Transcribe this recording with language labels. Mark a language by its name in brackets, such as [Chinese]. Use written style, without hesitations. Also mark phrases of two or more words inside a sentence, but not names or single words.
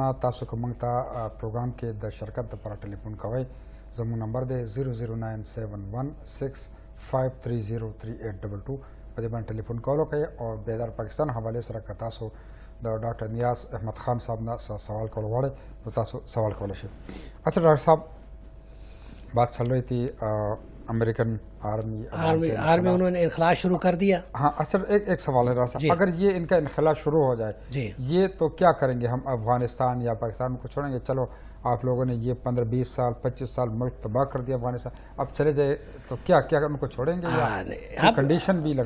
[Pashto] تاسو که موږ ته پروګرام کې د شرکت دپاره ټلیفون کوئ زموږ نمبر دی 0097165303822. په دې باندې ټلیفون کول وکئ او بیدار پاکستان حوالې سره که تاسو د ډاکټر نیاز احمد خان صاحب نه سوال کول غواړئ نو تاسو سوال کولی شئ. [Urdu] اچھا ڈاکٹر صاحب بات چل رہی تھی [English] American army [Urdu] انہوں نے انخلا شروع کر دیا. ہاں اچھا ایک سوال ہے ڈاکٹر صاحب، اگر یہ ان کا انخلا شروع ہو جائے یہ تو کیا کریں گے ہم؟ افغانستان یا پاکستان کو چھوڑیں گے؟ چلو آپ لوگوں نے یہ 15-20 سال 25 سال ملک تباہ کر دیا افغانستان، اب چلے جائے تو کیا ان کو چھوڑیں گے یا کنڈیشن بھی لگا؟